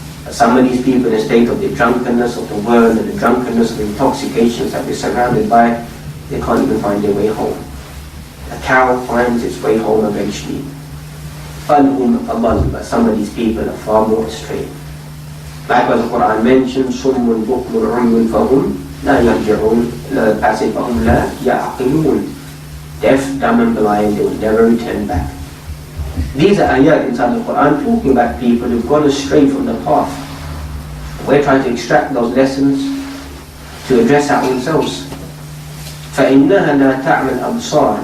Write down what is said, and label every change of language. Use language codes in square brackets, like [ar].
[en] Some of these people in a state of the drunkenness of the world and the drunkenness of the intoxications that we're surrounded by, they can't even find their way home. A cow finds its way home eventually. But some of these people are far more astray. Likewise the Quran mentions [ar] صُمٌّ بُكْمٌ عُمْيٌ فَهُمْ لَا يَرْجِعُونَ. [en] Another passage, [ar] فَهُمْ لَا يَعْقِلُونَ. [en] Deaf, dumb and blind, they will never return back. These are ayat inside the Quran talking about people who've gone astray from the path. We're trying to extract those lessons to address our own selves. [ar] فَإِنَّهَا لَا تَعْمَى الْأَبْصَارِ.